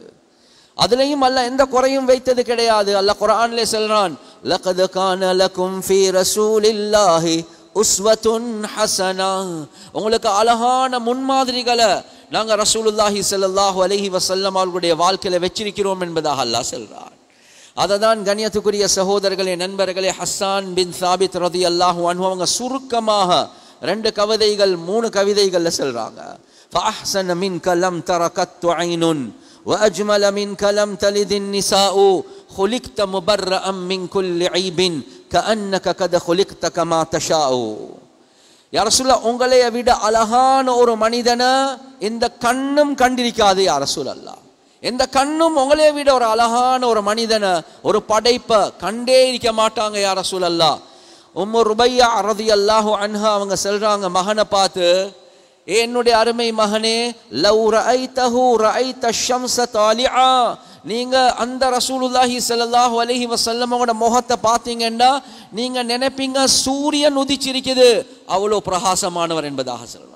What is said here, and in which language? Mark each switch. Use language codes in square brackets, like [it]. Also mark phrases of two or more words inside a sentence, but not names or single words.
[ta] அதுலயும் அல்லாஹ் எந்த குறையும் வைத்தது கிடையாது. அல்லாஹ் குர்ஆன்ல சொல்றான், [ar] لقد كان لكم في رسول الله أسوة حسنة, [ta] உங்களுக்கு அழகான முன்மாதிரிகளை நாங்க [ar] رسول الله صلى الله عليه وسلم [ta] அவர்களுடைய வாழ்க்கையில வச்சிருக்கிறோம் என்பதாக அல்லாஹ் சொல்றான். அததான் கண்ணியத்துக்குரிய சகோதரர்களே, நண்பர்களே, ஹஸ்ஸான் பின் சாபித் [ar] رضي الله عنه [ta] அவங்க சுருக்கமாக 2 கவிதைகள் 3 கவிதைகள்ல சொல்றாங்க. [ar] فأحسن منك لم ترَ قطّ عين وأجمل منك لم تلد النساء خلقت مبرأ من كل عيب كأنك قد خلقت كما تشاء. يا رسول الله, [ta] உங்களை விட அழகான ஒரு மனிதனை இந்த கண்ணும் கண்டிருக்காது [ar] يا رسول الله. [ta] எந்த கண்ணும் உங்களை விட ஒரு அழகான ஒரு மனிதனை, ஒரு படைப்பை கண்டே இருக்க மாட்டாங்க [ar] يا رسول الله. [ta] உம்மு ருபையா [ar] رضي الله عنها [ta] அவங்க சொல்றாங்க மகனை பார்த்து, என்னுடைய அருமை மகனே, [ar] لو رأيته رأيت الشمس طالعة, [ta] நீங்க அந்த [ar] رسول الله صلى الله عليه [ta] வஸல்லமோட முகத்தை பார்த்தீங்கன்னா நீங்க நினைப்பீங்க சூரியன் உதிச்சிருக்குது, அவ்வளோ பிரகாசமானவர் என்பதாக சொல்றாங்க.